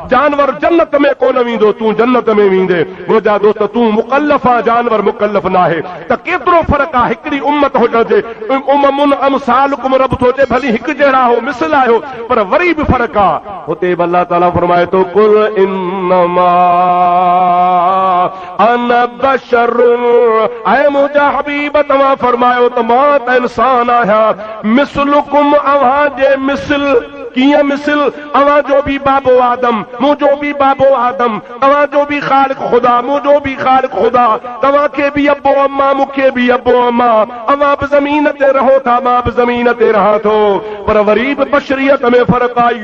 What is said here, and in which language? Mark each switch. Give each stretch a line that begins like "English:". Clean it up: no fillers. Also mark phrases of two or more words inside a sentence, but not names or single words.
Sindhi: जानवर जन्नत में कोन वेंदो, तूं जन्नत में वेंदे। मुंहिंजा दोस्त तूं मुकल्लफ आहे, जानवर मुकल्लफ न आहे। त केतिरो फ़र्क़ु आहे हिकिड़ी उम्मत हुजे।
Arabic: أمم أمثالكم,
Sindhi: रब थो चए भली हिकु जहिड़ा हो, मिसल आहियो, पर वरी बि फ़र्क़ु आहे। हुते बि अल्लाह ताला फरमाए थो
Arabic: قل إنما أنا بشر,
Sindhi: ऐ मुंहिंजा हबीब तव्हां फरमायो त मां त इंसान आहियां, मिसलुकुम, अव्हां जे मिसल। कीअं मिसल? अव्हां जो बि बाबो आदम, मुंहिंजो बि बाबो आदम, तव्हां जो बि ख़ालिक़ ख़ुदा, मुंहिंजो बि ख़ालिक़ ख़ुदा। तव्हांखे बि अबो अम्मा, मूंखे बि अबो अम्मा। अव्हां बि ज़मीन ते रहो था, मां बि ज़मीन ते रहां थो, पर वरी बि बशरियत में फ़र्क़ु आहे।